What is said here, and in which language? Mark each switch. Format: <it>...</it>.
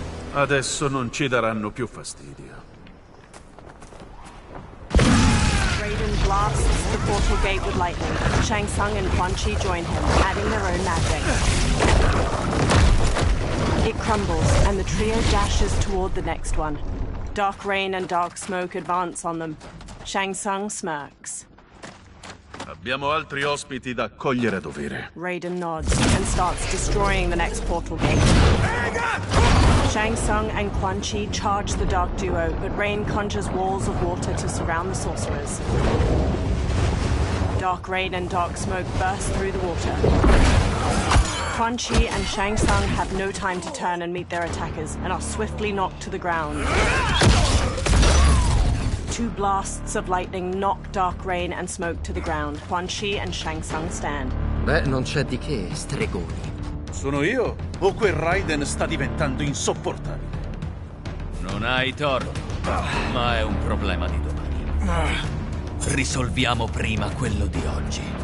<it>Adesso non ci daranno più fastidio.</it> <en>Raiden blasts the portal gate with lightning. Shang Tsung and Quan Chi join him, adding their own magic. It crumbles, and the trio dashes toward the next one. Dark rain and dark smoke advance on them. Shang Tsung smirks.</en> <it>Abbiamo altri ospiti da accogliere a dovere.</it> <en>Raiden nods and starts destroying the next portal gate. Shang Tsung and Quan Chi charge the dark duo, but rain conjures walls of water to surround the sorcerers. Dark rain and dark smoke burst through the water. Quan Chi and Shang Tsung have no time to turn and meet their attackers, and are swiftly knocked to the ground. Two blasts of lightning knock dark rain and smoke to the ground. Quan Chi and Shang Tsung stand.</en> <it>Beh, non c'è di che, stregoni. Sono io o quel Raiden sta diventando insopportabile? Non hai torto, ma è un problema di domani. Risolviamo prima quello di oggi.</it>